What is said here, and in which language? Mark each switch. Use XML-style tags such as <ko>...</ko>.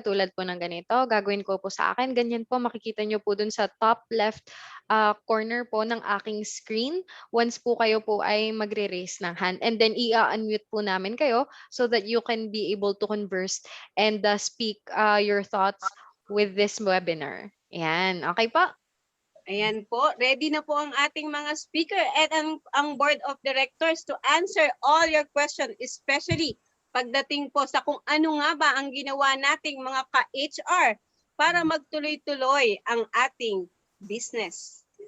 <tl>Katulad po ng ganito, gagawin ko po sa akin. Ganyan po, makikita nyo po dun sa top left corner po ng aking screen. Once po kayo po ay magre-raise ng hand.</tl> <en>And then</en> <tl>i-unmute po namin kayo</tl> <en>so that you can be able to converse and speak your thoughts with this webinar.</en> <tl>Yan. Okay po? Ayan po, ready na po ang ating mga speaker at ang board of directors</tl> <en>to answer all your questions, especially</en> <tl>pagdating po sa kung ano nga ba ang ginawa nating mga ka-HR para magtuloy-tuloy ang ating business.</tl>